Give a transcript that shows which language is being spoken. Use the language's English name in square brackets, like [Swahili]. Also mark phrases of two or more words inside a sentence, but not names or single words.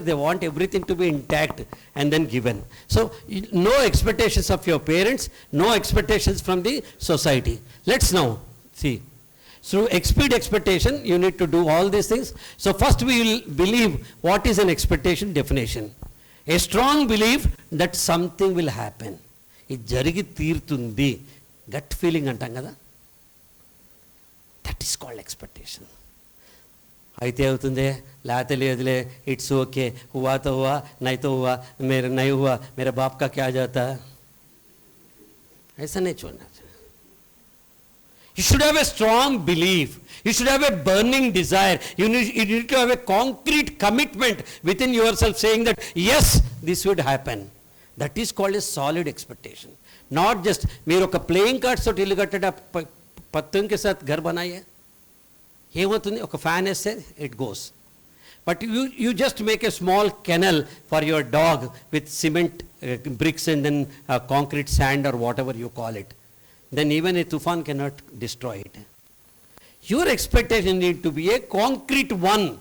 [English] They want everything to be intact and then given. So no expectations of your parents, no expectations from the society. Let's now see. Through exceed expectation, you need to do all these things. So first we will believe what is an expectation definition. A strong belief that something will happen. [Telugu] ఇది జరిగి తీరుతుంది. [English] Gut feeling [Telugu] అంటాం కదా. [English] That is called expectation. [Telugu] అయితే అవుతుందే, లేకపోతే లేదులే, [English] it's okay, [Hindi] हुआ तो हुआ, नहीं तो हुआ, मेरा नहीं हुआ, मेरा बाप का क्या जाता, ऐसा नहीं छोड़ना चाहिए. [English] You should have a strong belief. You should have a burning desire. You need to have a concrete commitment within yourself saying that yes, this would happen. That is called a solid expectation. Not just [Telugu] మీరు ఒక [English] playing cards [Telugu] తోటి ఇల్లు కట్టడ [Hindi] पत्तों के साथ घर बनाए, [Telugu] ఏమవుతుంది? ఒక ఫ్యాన్ వేస్తే [English] it goes. But you just make a small kennel for your dog with cement bricks and then concrete sand or whatever you call it. Then even a tufan cannot destroy it. Your expectation need to be a concrete one.